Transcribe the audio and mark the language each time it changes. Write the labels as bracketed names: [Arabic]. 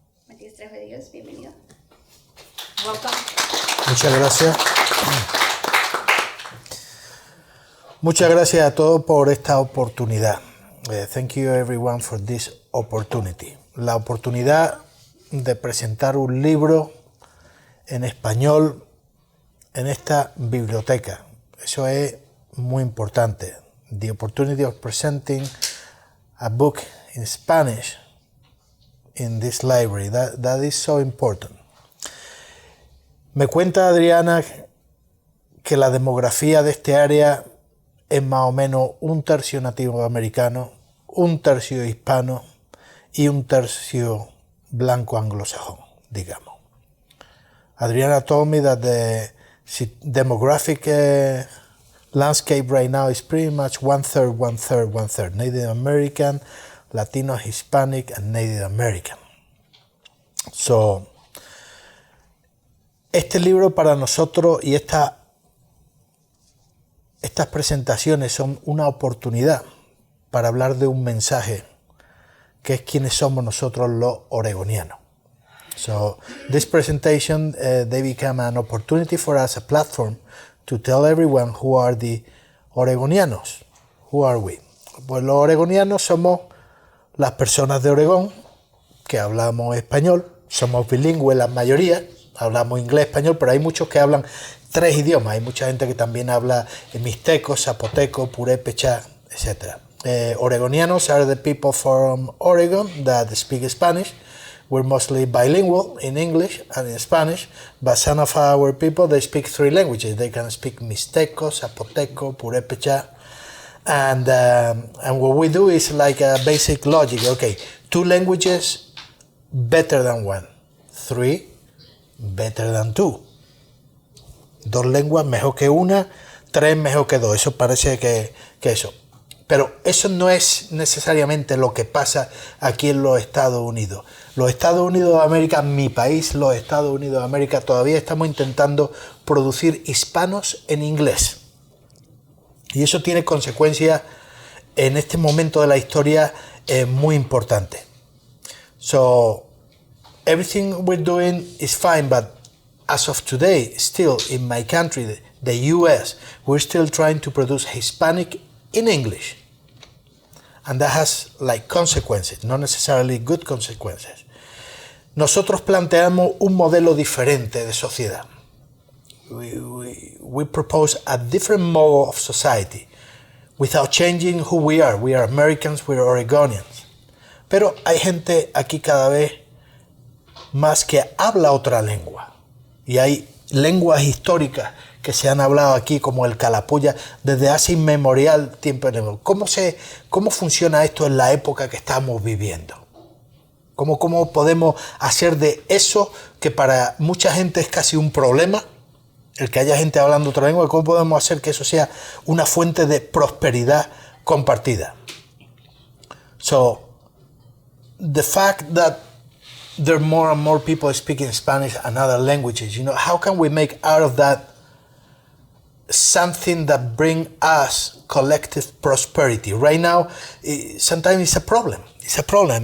[Spanish] Matías Trejo de Dios, bienvenido. [English] Welcome. [Spanish] Muchas gracias. Muchas gracias a todos por esta oportunidad. [English] Thank you everyone for this opportunity. [Spanish] La oportunidad de presentar un libro en español en esta biblioteca. Eso es muy importante. [English] The opportunity of presenting a book in Spanish in this library. That is so important. [Spanish] Me cuenta Adriana que la demografía de este área es más o menos un tercio nativo americano, un tercio hispano y un tercio blanco anglosajón, digamos. [English] Adriana told me that the demographic landscape right now is pretty much one third Native American, Latino, Hispanic, and Native American. [Spanish] So, este libro para nosotros y estas presentaciones son una oportunidad para hablar de un mensaje que es quiénes somos nosotros los oregonianos. [English] So this presentation, they become an opportunity for us, a platform, to tell everyone who are the oregonianos. Who are we? [Spanish] Pues los oregonianos somos las personas de Oregón que hablamos español, somos bilingües la mayoría, hablamos inglés, español, pero hay muchos que hablan 3 idiomas. Hay mucha gente que también habla mixteco, zapoteco, purépecha, etc. [English] Oregonianos are the people from Oregon that speak Spanish. We're mostly bilingual in English and in Spanish, but some of our people, they speak 3 languages. They can speak mixteco, zapoteco, purépecha, and what we do is like a basic logic. Okay, 2 languages better than 1, 3 better than 2. [Spanish] 2 lenguas mejor que 1, 3 mejor que 2. Eso parece que eso. Pero eso no es necesariamente lo que pasa aquí en los Estados Unidos. Los Estados Unidos de América, mi país, los Estados Unidos de América, todavía estamos intentando producir hispanos en inglés. Y eso tiene consecuencias en este momento de la historia muy importantes. [English] So, everything we're doing is fine, but as of today, still in my country, the US, we're still trying to produce Hispanic in English. And that has like consequences, not necessarily good consequences. [Spanish] Nosotros planteamos un modelo diferente de sociedad. [English] We propose a different model of society without changing who we are. We are Americans, we are Oregonians. [Spanish] Pero hay gente aquí cada vez más que habla otra lengua. Y hay lenguas históricas que se han hablado aquí, como el calapuya, desde hace inmemorial tiempo. ¿Cómo funciona esto en la época que estamos viviendo? ¿Cómo podemos hacer de eso, que para mucha gente es casi un problema, el que haya gente hablando otra lengua, cómo podemos hacer que eso sea una fuente de prosperidad compartida? [English] So, the fact that there are more and more people speaking Spanish and other languages, how can we make out of that something that brings us collective prosperity? Right now, sometimes it's a problem. It's a problem.